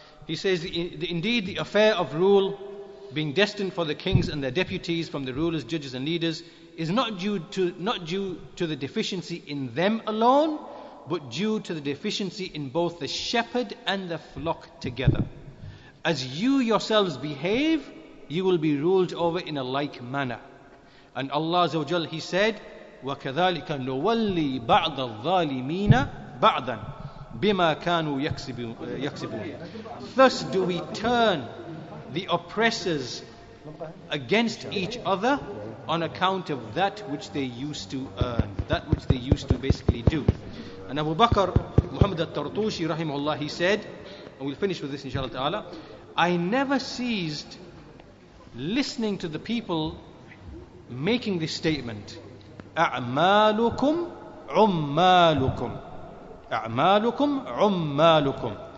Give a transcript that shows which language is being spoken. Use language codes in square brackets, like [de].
[en] He says, indeed the affair of rule being destined for the kings and their deputies from the rulers, judges and leaders is not due to the deficiency in them alone, but due to the deficiency in both the shepherd and the flock together. As you yourselves behave, you will be ruled over in a like manner. And Allah Azza wa Jal, He said, [ar] وَكَذَلِكَ نُوَلِّي بَعْضَ الظَّالِمِينَ بَعْضًا بِمَا كَانُوا يَكْسِبُونَ. [en] Thus do we turn the oppressors against each other on account of that which they used to earn, that which they used to basically do. And Abu Bakr Muhammad al-Tartushi rahimahullah, he said, and we'll finish with this inshallah ta'ala, I never ceased listening to the people making this statement, [ar] أعمالكم عمالكم أعمالكم عمالكم.